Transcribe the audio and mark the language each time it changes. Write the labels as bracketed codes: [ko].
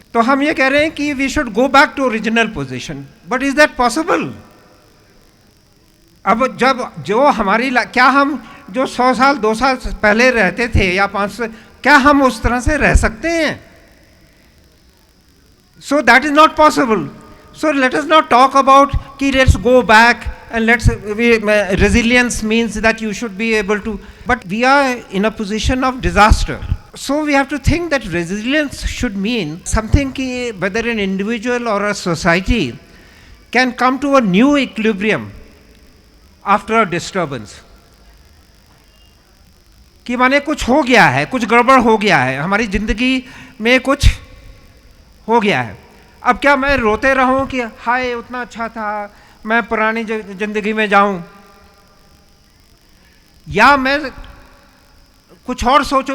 [hi] तो हम ये कह रहे हैं कि [en] We should go back to original position, but is that possible? [hi] अब जब जो हमारी क्या हम जो 100 साल 2 साल पहले रहते थे या 500, क्या हम उस तरह से रह सकते हैं? [en] So that is not possible. So let us not talk about कि let's go back and resilience means that you should be able to, but we are in a position of disaster. So we have to think that resilience should mean something ki whether an individual or a society can come to a new equilibrium after a disturbance. [hi] कि माने कुछ हो गया है, कुछ गड़बड़ हो गया है, हमारी ज़िंदगी में कुछ हो गया है। अब क्या मैं रोते रहूं कि हाय उतना अच्छा था, मैं पुरानी ज़िंदगी में जाऊं, या मैं कुछ और सोचूं?